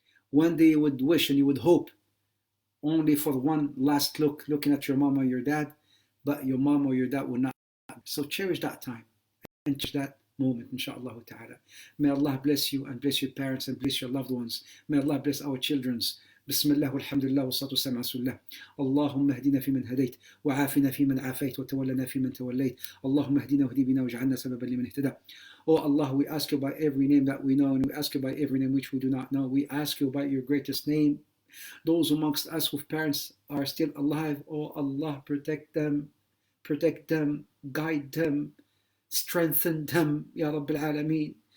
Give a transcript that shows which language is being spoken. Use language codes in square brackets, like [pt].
[en] One day you would wish and you would hope only for one last looking at your mom or your dad, but your mom or your dad will not. So cherish that time and cherish that moment, inshallah ta'ala. May Allah bless you and bless your parents and bless your loved ones. May Allah bless our children's. [ar] بسم الله والحمد لله والصلاة والسلام على رسول الله. اللهم اهدنا فيمن هديت وعافنا فيمن عافيت وتولنا فيمن توليت. اللهم اهدنا واهدي بنا واجعلنا سببا لمن اهتدى. [en] Oh Allah, we ask you by every name that we know, and we ask you by every name which we do not know. We ask you by your greatest name. Those amongst us whose parents are still alive, oh Allah, protect them, guide them, strengthen them, Ya Rabbil Alameen.